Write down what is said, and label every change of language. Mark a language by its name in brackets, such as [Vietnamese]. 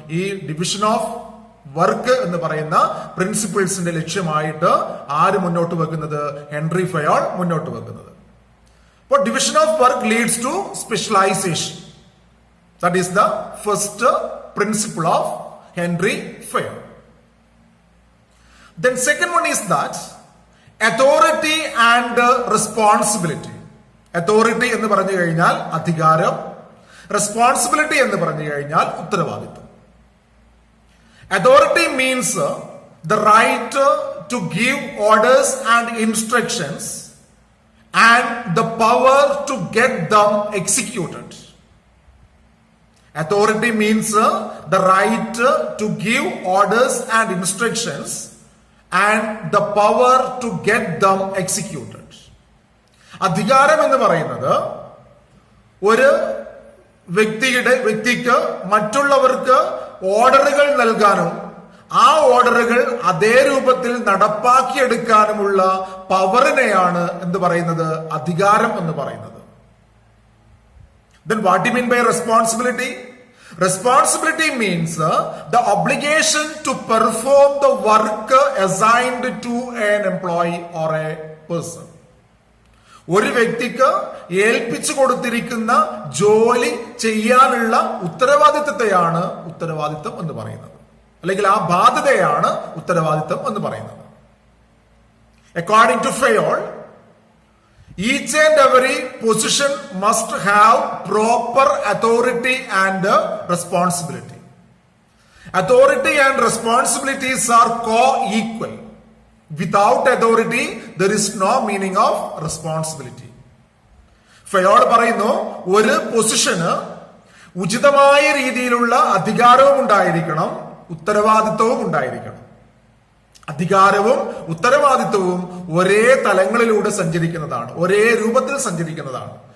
[Malayalam] ഈ division of work എന്ന് പറയുന്ന പ്രിൻസിപ്പിൾസിന്റെ ലക്ഷ്യമായിട്ട് ആര് മുന്നോട്ട് വെക്കുന്നത്? ഹെൻറി ഫയോൾ മുന്നോട്ട് വെക്കുന്നത്. അപ്പോൾ [English] Division of work leads to specialisation. That is the first principle of Henry Fayol. Then second one is that authority and responsibility. [Malayalam] Authority എന്ന് പറഞ്ഞു കഴിഞ്ഞാൽ അധികാരം, റെസ്പോൺസിബിലിറ്റി എന്ന് പറഞ്ഞു കഴിഞ്ഞാൽ ഉത്തരവാദിത്വം. [English] Authority means the right to give orders and instructions and the power to get them executed. Authority means the right to give orders and instructions and the power to get them executed. [Malayalam] അധികാരം എന്ന് പറയുന്നത് ഒരു വ്യക്തിക്ക് മറ്റുള്ളവർക്ക് ഓർഡറുകൾ നൽകാനും ആ ഓർഡറുകൾ അതേ രൂപത്തിൽ നടപ്പാക്കിയെടുക്കാനുമുള്ള പവറിനെയാണ് എന്ത് പറയുന്നത്? അധികാരം എന്ന് പറയുന്നത്. [English] Then what do you mean by responsibility? Responsibility means the obligation to perform the work assigned to an employee or a person. [Malayalam] ഒരു വ്യക്തിക്ക് ഏൽപ്പിച്ചു കൊടുത്തിരിക്കുന്ന ജോലി ചെയ്യാനുള്ള ഉത്തരവാദിത്തത്തെയാണ് ഉത്തരവാദിത്തം എന്ന് പറയുന്നത്, അല്ലെങ്കിൽ ആ ബാധ്യതയാണ് ഉത്തരവാദിത്തം എന്ന് പറയുന്നത്. [English] According to Fayol, each and every position must have proper authority and responsibility. Authority and responsibilities are co-equal. Without authority, there is no meaning of responsibility. [Malayalam] Fayol പറയുന്നു, ഒരു പൊസിഷന് ഉചിതമായ രീതിയിലുള്ള അധികാരവും ഉണ്ടായിരിക്കണം, ഉത്തരവാദിത്വവും ഉണ്ടായിരിക്കണം. അധികാരവും ഉത്തരവാദിത്വവും ഒരേ തലങ്ങളിലൂടെ സഞ്ചരിക്കുന്നതാണ്, ഒരേ രൂപത്തിൽ സഞ്ചരിക്കുന്നതാണ്.